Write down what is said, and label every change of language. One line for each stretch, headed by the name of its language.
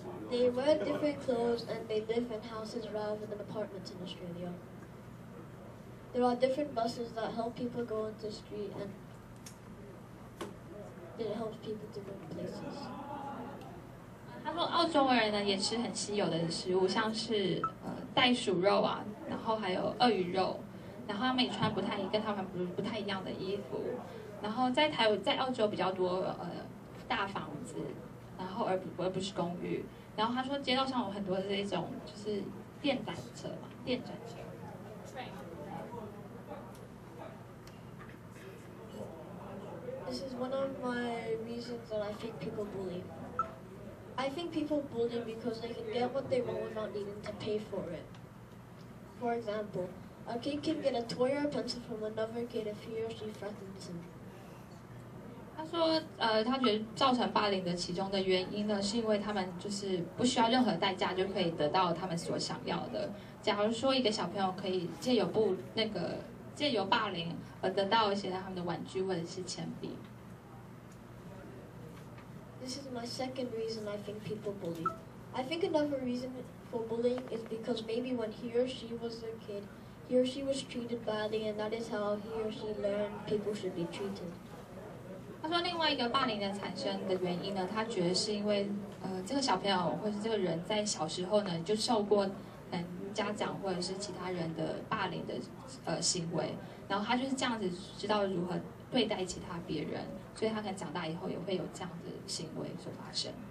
English: They wear different clothes and they live in houses rather than apartments in Australia. There are different buses that help people go into the street and it helps people to go to places.
Chinese: 他说澳洲人呢也吃很稀有的食物，像是袋鼠肉啊，然后还有鳄鱼肉，然后他们也穿跟他们不太一样的衣服。然后在澳洲比较多大房子，然后而不是公寓。然后他说街道上有很多这种就是电单车嘛，电转车。
English: This is one of my reasons that I think people bully. I think people bully because they can get what they want without needing to pay for it. For example, a kid can get a toy or a pencil from another kid if he or she threatens him.
Chinese: 他说，他觉得造成霸凌的其中的原因呢，是因为他们就是不需要任何代价就可以得到他们所想要的。假如说一个小朋友可以借由霸凌而得到一些他们的玩具或者是铅笔。
English: This is my second reason I think people bully. I think another reason for bullying is because maybe when he or she was a kid, he or she was treated badly, and that is how he or she learned people should be treated.
Chinese: 他说，另外一个霸凌的产生的原因呢，他觉得是因为这个小朋友或者这个人在小时候呢就受过家长或者是其他人的霸凌的行为，然后他就是这样子知道如何对待其他别人，所以他可能长大以后也会有这样的行为所发生。